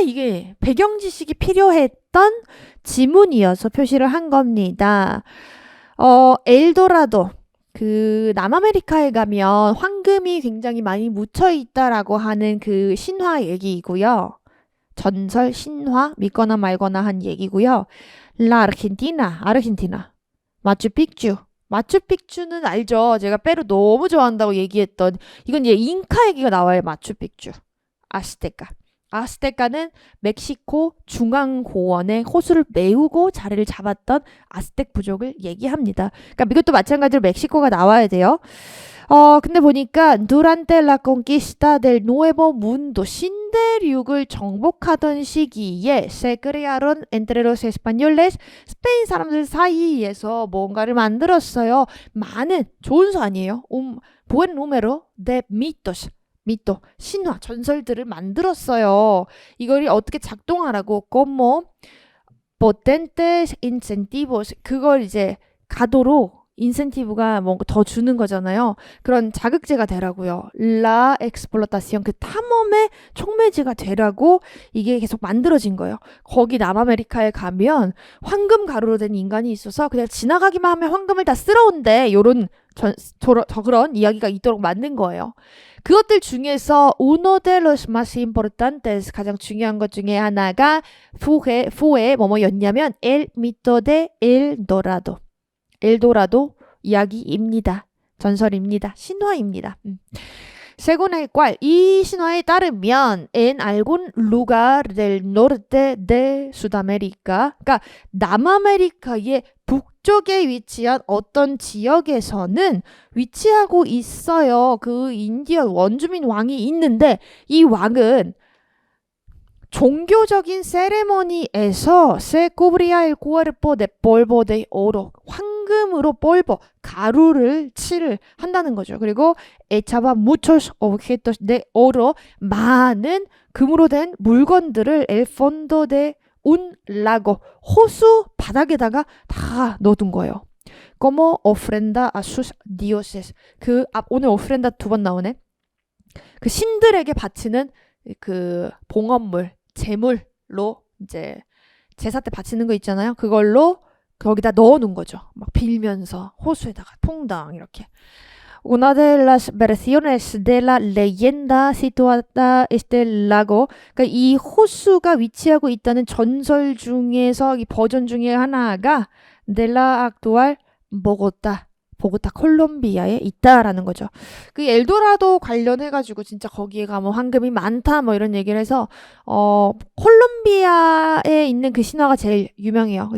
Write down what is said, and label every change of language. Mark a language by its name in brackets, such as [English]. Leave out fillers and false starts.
[Korean] 이게 배경 지식이 필요했던 지문이어서 표시를 한 겁니다. 엘도라도 그 남아메리카에 가면 황금이 굉장히 많이 묻혀 있다라고 하는 그 신화 얘기이고요. 전설, 신화, 믿거나 말거나 한 얘기고요. La Argentina, 아르헨티나. 마추픽추. 마추픽추는 알죠? 제가 페루 너무 좋아한다고 얘기했던 이건 이제 잉카 얘기가 나와요. 마추픽추. 아스테카. 아스테카는 멕시코 중앙고원에 호수를 메우고 자리를 잡았던 아스텍 부족을 얘기합니다. 그러니까 이것도 마찬가지로 멕시코가 나와야 돼요. 근데 보니까 [Spanish] durante la conquista del Nuevo Mundo [Korean] 신대륙을 정복하던 시기에 [Spanish] se crearon entre los españoles [Korean] 스페인 사람들 사이에서 뭔가를 만들었어요. 많은 좋은 수 아니에요. [Spanish] buen número de mitos [Korean] 미또, 신화, 전설들을 만들었어요. 이걸 어떻게 작동하라고 [Spanish] como potentes incentivos [Korean] 그걸 이제 가도록 인센티브가 뭔가 더 주는 거잖아요. 그런 자극제가 되라고요. [Spanish] La explotación [Korean] 그 탐험의 촉매제가 되라고 이게 계속 만들어진 거예요. 거기 남아메리카에 가면 황금 가루로 된 인간이 있어서 그냥 지나가기만 하면 황금을 다 쓸어온대. 요런 그런 이야기가 있도록 만든 거예요. 그것들 중에서 [Spanish] uno de los más importantes [Korean] 가장 중요한 것 중에 하나가 fue 뭐뭐였냐면 [Spanish] el mito de El Dorado. [Korean] 엘도라도 이야기입니다. 전설입니다. 신화입니다. [Spanish] Según el cual [Korean] 이 신화에 따르면 [Spanish] en algún lugar del norte de Sudamérica [Korean] 그러니까 남아메리카의 북쪽에 위치한 어떤 지역에서는 위치하고 있어요. 그 인디언 원주민 왕이 있는데 이 왕은 종교적인 세레머니에서 [Spanish] se cubría el cuerpo de polvo de oro [Korean] 황금으로 polvo 가루를 칠을 한다는 거죠. 그리고 [Spanish] echaba muchos objetos de oro [Korean] 많은 금으로 된 물건들을 [Spanish] el fondo de un lago [Korean] 호수 바닥에다가 다 넣어둔 거예요. [Spanish] como ofrenda a sus dioses [Korean] 오늘 [Spanish] ofrenda [Korean] 2번 나오네. 그 신들에게 바치는 그 봉헌물 제물로 이제 제사 때 바치는 거 있잖아요. 그걸로 거기다 넣어놓은 거죠. 막 빌면서 호수에다가 퐁당 이렇게. [Spanish] Una de las versiones de la leyenda situada este lago. [Korean] 그러니까 이 호수가 위치하고 있다는 전설 중에서 이 버전 중에 하나가 [Spanish] de la actual Bogotá. [Korean] 보고타 콜롬비아에 있다라는 거죠. 그 엘도라도 관련해가지고 진짜 거기에 가면 황금이 많다 뭐 이런 얘기를 해서 콜롬비아에 있는 그 신화가 제일 유명해요.